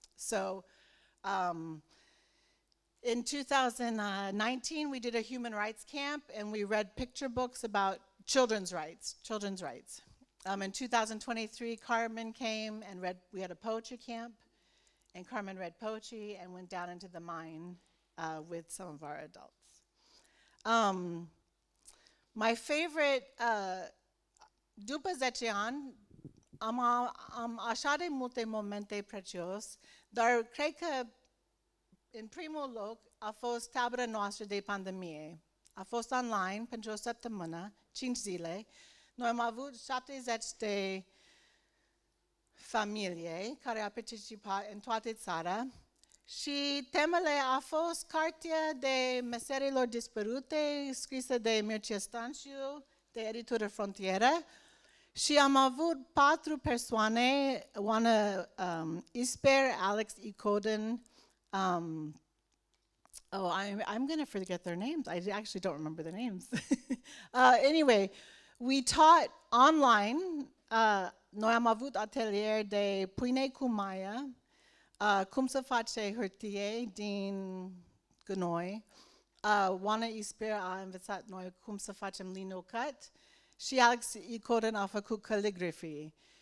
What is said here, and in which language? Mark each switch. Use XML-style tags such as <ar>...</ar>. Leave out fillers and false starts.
<en>So in 2019, we did a human rights camp, and we read picture books about children's rights. In 2023, Carmen came and we had a poetry camp, and Carmen read poetry and went down into the mine with some of our adults.</en> <ro>My favorite, după 10 ani, am așa de multe momente precios, dar cred că în primul loc a fost tabăra noastră de pandemie. A fost online pentru o săptămână, 5 zile. Noi am avut 70 de familii care au participat în toată țara. Și temele a fost cartea de meserilor dispărute, scrisă de Mircea Stanciu, de editură Frontieră. Și am avut 4 persoane, Oana Isper, Alex Ikoden.</ro> <en>I'm going to forget their names. I actually don't remember their names. Anyway, we taught online.</en> <ro>Noi am avut atelier de pâine cu maia, cum să face hârtie din gunoi. Oana Isper a învățat noi cum să facem linocut și Alex Ikoden a făcut calligraphy.</ro>